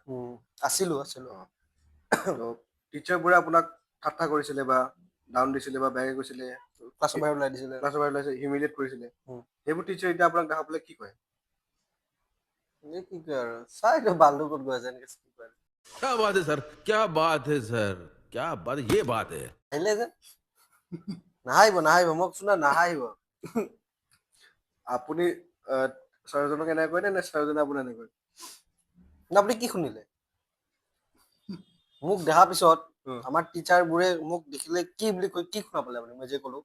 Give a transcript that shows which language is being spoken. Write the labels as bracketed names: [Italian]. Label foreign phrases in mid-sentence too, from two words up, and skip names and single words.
[Assamese] আছিলোঁ তো টিচাৰবোৰে আপোনাক ঠাট্টা কৰিছিলে বা ডাউন দিছিলে বা বেয়াকে কৈছিলে ক্লাছৰ বাহিৰত ওলাই দিছিলে ক্লাছৰ বাহিৰত ওলাইছে হিউমিলেট কৰিছিলে সেইবোৰ টিচাৰ এতিয়া আপোনাক দেখা পালে কি কয় কি কয় আৰু চাই বালু ক'ত গৈ আছে এনেকে কি কয় [Hindi] क्या बात है सर क्या बात है सर क्या बात ये बात है [Assamese] আহিলে যে নাহাহিব মোক চোনা নাহাহিব আপুনি ছাৰজনক এনেকৈ কয় নে ছাৰজনে আপোনাক এনেকৈ কয় আপুনি কি শুনিলে মোক দেখাৰ পিছত আমাৰ টিচাৰবোৰে মোক দেখিলে কি বুলি কয় কি শুনা পালে আপুনি মই যে ক'লো